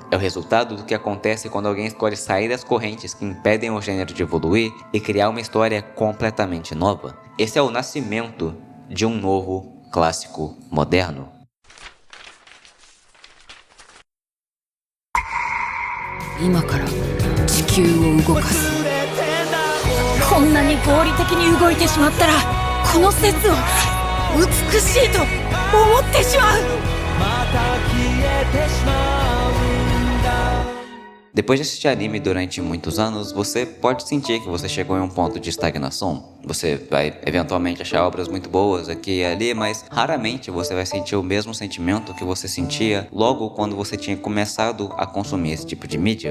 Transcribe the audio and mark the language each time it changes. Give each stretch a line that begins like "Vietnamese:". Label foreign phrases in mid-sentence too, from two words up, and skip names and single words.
Portuguese: É o resultado do que acontece quando alguém escolhe sair das correntes que impedem o gênero de evoluir e criar uma história completamente nova. Esse é o nascimento de um novo clássico moderno. Agora,
Japanese: 地球を動かす。こんなに合理的に動いてしまったら、この説を美しいと思ってしまう。また消えてしまうんだ。
Portuguese: Depois de assistir anime durante muitos anos, você pode sentir que você chegou em um ponto de estagnação. Você vai eventualmente achar obras muito boas aqui e ali, mas raramente você vai sentir o mesmo sentimento que você sentia logo quando você tinha começado a consumir esse tipo de mídia.